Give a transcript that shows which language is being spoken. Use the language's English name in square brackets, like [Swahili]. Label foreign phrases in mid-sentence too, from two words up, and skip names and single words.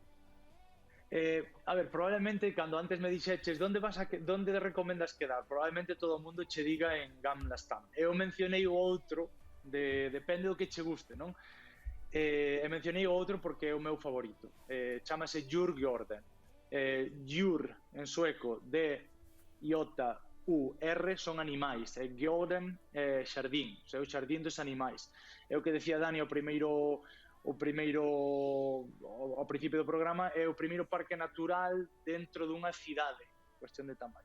[Galician] A ver, probablemente cando antes me dixeches onde recomendas quedar, probablemente todo o mundo che diga en Gamla Stan. Eu mencionei o outro, depende do que che guste, non? E mencionei o outro porque é o meu favorito. Chámase Djurgården. Djur en sueco, D-J-U-R, son animais, e Gården é xardín, o xardín dos animais. É o que decía Dani ao principio do programa, é o primeiro parque natural dentro dunha cidade, cuestión de tamaño.